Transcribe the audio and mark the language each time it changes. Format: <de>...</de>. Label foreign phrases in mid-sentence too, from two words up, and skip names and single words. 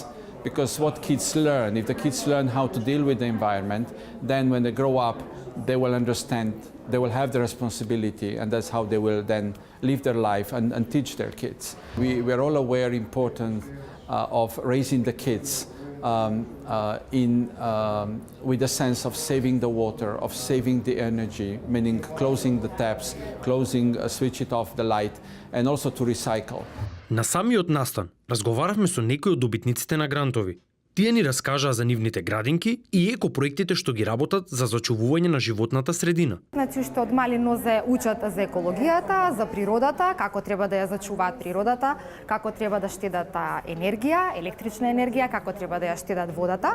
<en>Because what kids learn, if the kids learn how to deal with the environment, then when they grow up, they will understand, they will have the responsibility, and that's how they will then live their life and teach their kids. We are all aware important of raising the kids with a sense of saving the water, of saving the energy, meaning closing the taps, switch it off the light, and also to recycle.</en> <mk>На самиот настан разговаравме со некои од добитниците на грантови. Тие ни раскажаа за нивните градинки и екопроектите што ги работат за зачувување на животната средина. Значи што од мали нозе учат за екологијата, за природата, како треба да ја зачуваат природата, како треба да штедат енергија, електрична енергија, како треба да ја штедат водата.</mk>